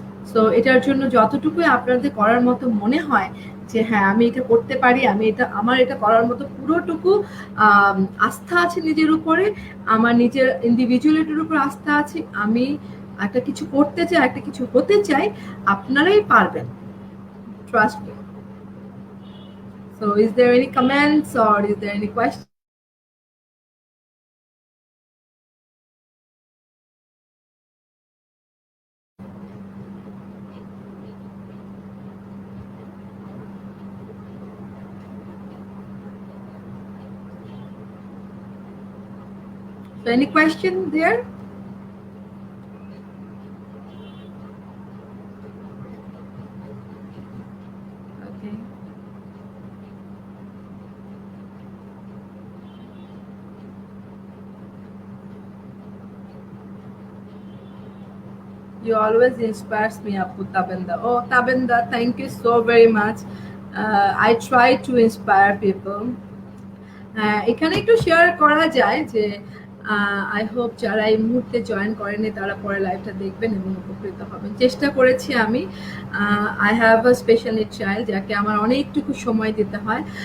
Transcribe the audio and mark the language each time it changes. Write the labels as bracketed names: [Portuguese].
[Bangla] So এটার জন্য যতটুকুই আপনাদের করার মতো মনে হয় যে হ্যাঁ আমি এটা করতে পারি, আমি এটা আমার এটা করার মতো পুরোটুকু আস্থা আছে নিজের উপরে, আমার নিজের ইন্ডিভিজুয়ালিটির উপর আস্থা আছে, আমি একটা কিছু করতে চাই, একটা কিছু হতে চাই, আপনারাই পারবেন, [English] Trust me. So is there any comments or is there any question? So any question there? Okay. You always inspires me, Apu Tabenda. Oh, Tabenda, thank you so very much. I try to inspire people. [Bangla] এখানে একটু share করা যায় যে [English] I hope [Bangla] যারা এই মুহূর্তে join করেনি তারা পরে লাইভটা দেখবেন এবং উপকৃত হবেন। চেষ্টা করেছি আমি, [English] I have a special need child [Bangla] যাকে আমার অনেকটুকু সময় দিতে হয়।